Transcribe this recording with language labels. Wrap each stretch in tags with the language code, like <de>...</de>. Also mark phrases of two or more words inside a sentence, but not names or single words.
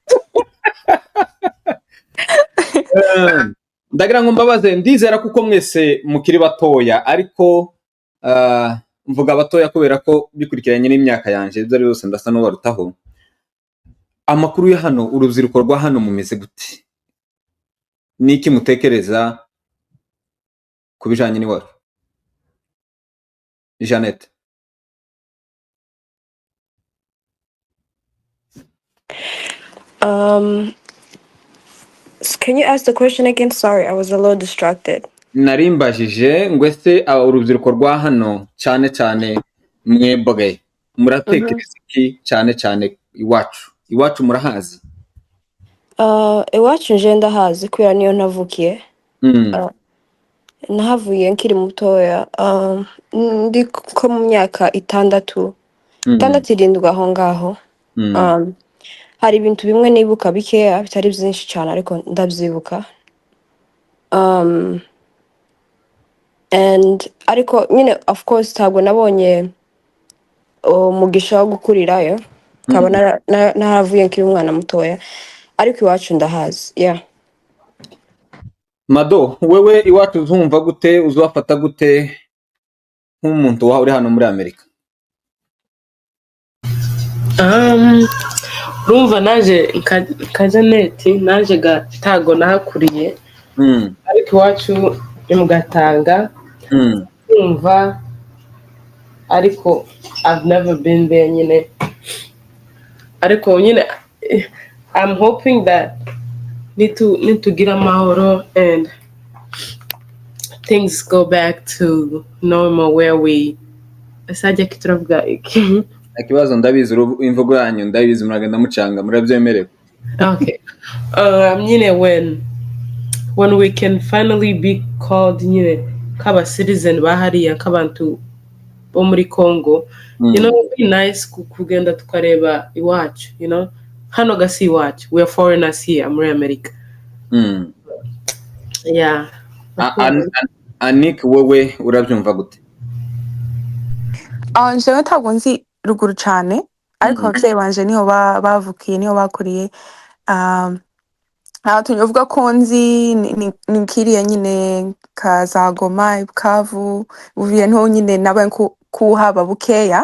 <rn>Ndagira ngo mbabaze, ndizera kuko mwese mukiri batoya, ariko mvuga batoya kubera ko bikurikiranye n'imyaka yanje, ibyo ari byose ndasa n'ubarutaho. Amakuru ya hano, urubyiruko rwa hano mumeze gute? Niki mutekereza ku bijanye n'iwacu? Jeannette.</rn> <en>Can you ask the question again? Sorry, I was a little distracted.</en> <rn>Narimbajije ngo ese urubyiruko rwa hano cyane cyane mwebwe muratekereza iki cyane cyane iwacu murahazi? Iwacu nje ndahazi kubera niyo navukiye. Nahavuye nkiri mutoya. Ndi ko mu myaka 6 7 aho ngaho. Hari ibintu bimwe nibuka bikeya bitari byinshi cyane ariko ndabyibuka. And ariko nyine</rn> <en>of course</en> <rn>ntabwo nabonye umugisha wo gukurirayo, kaba naravuye nkiri umwana mutoya, ariko iwacu ndahazi. Mado, wewe iwacu uzumva gute, uzafata gute nk'umuntu wawe uri hano muri Amerika? Urumva naje ka Jeannette, naje gatago nahakuriye, ariko iwacu ni mu Gatanga. Urumva ariko</rn> <en>I've never been there</en> <rn>nyine, ariko nyine</rn> <en>I'm hoping that need to get amahoro and things go back to normal where we</en> <rn>asajya kituravuga iki. Akibazo ndabizi imvugo yanyu ndabizi muragenda mucanga murabyemerewe.</rn> <en>Okay.</en> <rn>Nyine</rn> <en>when we can finally be called</en> <rn>nyine kaba</rn> <en>citizen</en> <rn>bahariya kabantu bo muri</rn> <en>Congo, you know, it'd be nice</en> <rn>kugenda tukareba iwacu,</rn> <en>you know,</en> <rn>hano gasi iwacu,</rn> <en>we are foreigners here muri America. Yeah.</en> <rn>Anik, wewe urabyumva gute? Jewe ntabwo nzi ruguru cyane, ariko ababyeyi banje niho bavukiye, niho bakuriye. Tuvuga ko nzi ni kiriya nyine ka Goma, Bukavu, Uvira, niho nyine nabaye kuhaba bukeya.</rn>